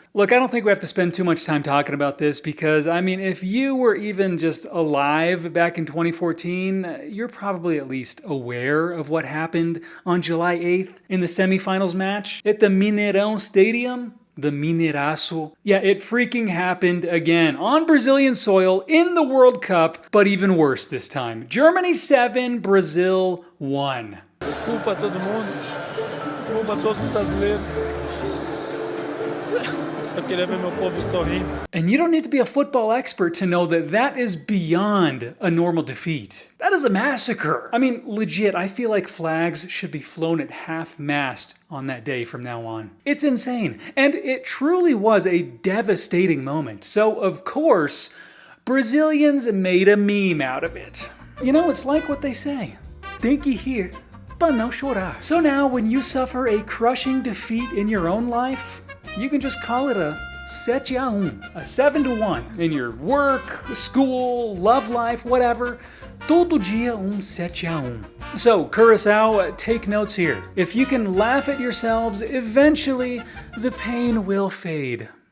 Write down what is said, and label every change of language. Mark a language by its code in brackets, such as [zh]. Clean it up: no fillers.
[en] Look, I don't think we have to spend too much time talking about this because, I mean, if you were even just alive back in 2014, you're probably at least aware of what happened on July 8th in the semifinals match at the Mineirão Stadium. The Mineiraço. Yeah, it freaking happened again on Brazilian soil in the World Cup, but even worse this time. Germany 7, Brazil 1. [pt] Desculpa a todo mundo. Desculpa a todos os brasileiros. Só queria ver meu povo sorrindo. [en] And you don't need to be a football expert to know that that is beyond a normal defeat. That is a massacre. I mean, legit, I feel like flags should be flown at half-mast on that day from now on. It's insane. And it truly was a devastating moment. So, of course, Brazilians made a meme out of it. You know, it's like what they say. [pt] Tem que rir, pra não chorar. [en] So now, when you suffer a crushing defeat in your own life, you can just call it a 7-1, a 7-1. In your work, school, love life, whatever, [pt] todo dia 7-1. [en] So, Curaçao, take notes here. If you can laugh at yourselves, eventually the pain will fade.